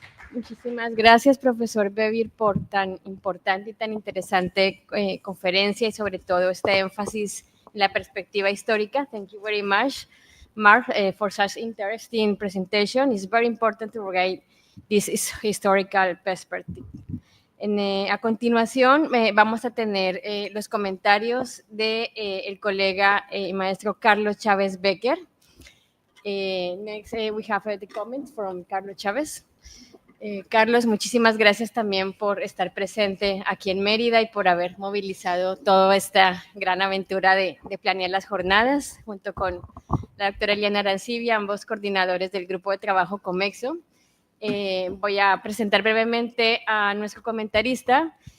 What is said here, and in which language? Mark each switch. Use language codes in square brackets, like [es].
[es] Muchísimas gracias, profesor Bevir, por tan importante y tan interesante conferencia y sobre todo este énfasis en la perspectiva histórica. [en] Thank you very much, Mark, for such interesting presentation. It's very important to get this historical perspective. [es] A continuación, vamos a tener los comentarios de el colega y maestro Carlos Chávez Becker. [en] Next, we have the comments from Carlos Chávez. [es] Carlos, muchísimas gracias también por estar presente aquí en Mérida y por haber movilizado toda esta gran aventura de planear las jornadas, junto con la doctora Eliana Arancibia, ambos coordinadores del grupo de trabajo Comexo. Voy a presentar brevemente a nuestro comentarista.